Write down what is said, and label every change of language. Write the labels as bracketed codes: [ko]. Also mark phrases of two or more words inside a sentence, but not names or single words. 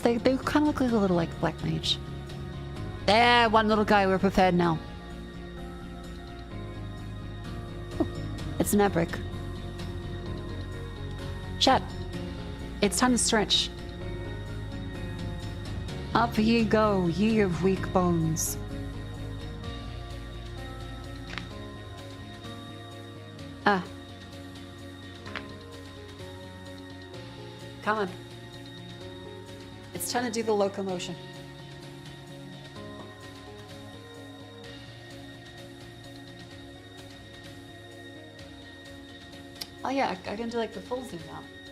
[en] They kind of look like a little like black mage. There, one little guy. We're prepared now. Ooh, it's an epic. Chat. It's time to stretch. Up ye go, ye of weak bones. Ah. Come on. It's time to do the locomotion. Oh yeah, I can do like the full zoom now.